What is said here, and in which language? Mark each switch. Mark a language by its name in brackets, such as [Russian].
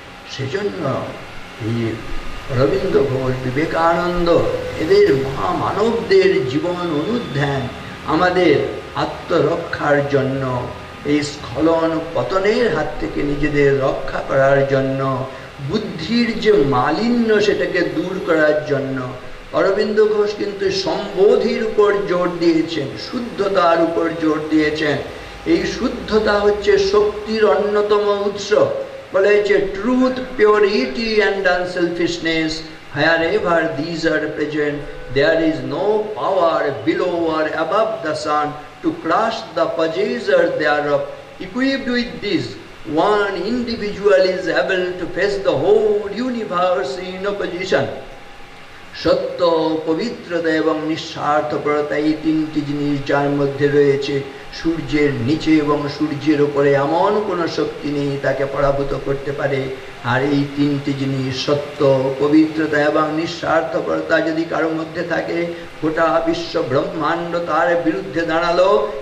[Bangla] সেজন্য এই অরবিন্দ ঘোষ, বিবেকানন্দ, এদের মহামানবদের জীবন অনুধ্যান আমাদের আত্মরক্ষার জন্য, এই স্খলন পতনের হাত থেকে নিজেদের রক্ষা করার জন্য, বুদ্ধির যে মালিন্য সেটাকে দূর করার জন্য অরবিন্দ ঘোষ কিন্তু সম্বোধির উপর জোর দিয়েছেন, শুদ্ধতার উপর জোর দিয়েছেন। এই শুদ্ধতা হচ্ছে শক্তির অন্যতম উৎস। বলা হয়েছে [English] Truth, purity and unselfishness, wherever these are present, there is no power below or above the sun to crush the possessor thereof. Equipped with this, one individual is able to face the whole universe in opposition. [Bangla] সত্য, পবিত্রতা এবং নিঃস্বার্থপরতা, এই তিনটি জিনিস যার মধ্যে রয়েছে, সূর্যের নিচে এবং সূর্যের উপরে এমন কোনো শক্তি নেই তাকে পরাভূত করতে পারে। আর এই তিনটি জিনিস সত্য, পবিত্রতা এবং নিঃস্বার্থপরতা যদি কারোর মধ্যে থাকে, গোটা বিশ্ব ব্রহ্মাণ্ড তার বিরুদ্ধে দাঁড়ালো।